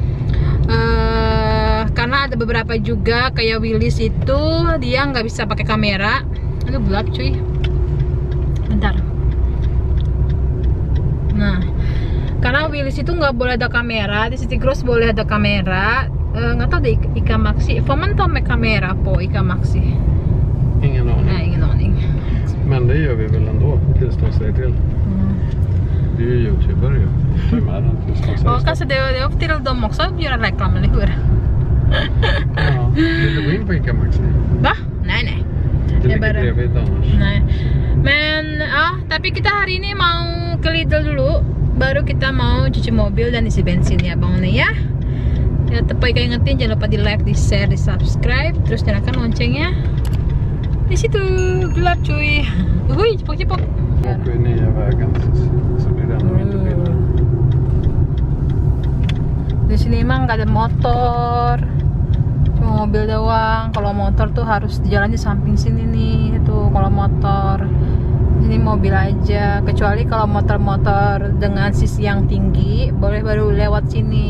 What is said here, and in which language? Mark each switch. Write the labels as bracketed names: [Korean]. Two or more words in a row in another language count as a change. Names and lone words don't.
[Indonesian] Karena ada beberapa juga kayak Willis itu dia nggak bisa pakai kamera. Aduh gelap cuy. Bentar. Nah, karena Willis itu nggak boleh ada kamera, di City Gross boleh ada kamera. Nggak tahu deh Ica Maxi. [Swedish] Får man ta med kamera på Ica Maxi? Ingen aning. Nej, ingen aning. Men det gör vi väl ändå tills de säger till. Vi är ju YouTubare ju. Ta med den tills de säger Och kanske det är upp till dem också att göra reklam, eller hur? Ja, vill du gå in på Ica Maxi? Va? Nej, nej. Det ligger bredvid annars. Nej. Men, [Indonesian] tapi kita hari ini mau ke Lidl dulu. Baru kita mau cuci mobil dan isi bensin ya Bang None ya. Ya, tepat ingetin jangan lupa di like, di share, di subscribe, terus nyalakan loncengnya. Di situ gelap cuy. Hui, cepok-cepok. [Swedish] Åker vi nya vägen så blir det ännu mindre bilder. [Indonesian] Di sini emang nggak ada motor. mobil doang. Kalau motor tuh harus jalan di samping sini nih. Itu kalau motor. Ini mobil aja. Kecuali kalau motor-motor dengan sisi yang tinggi, boleh baru lewat sini.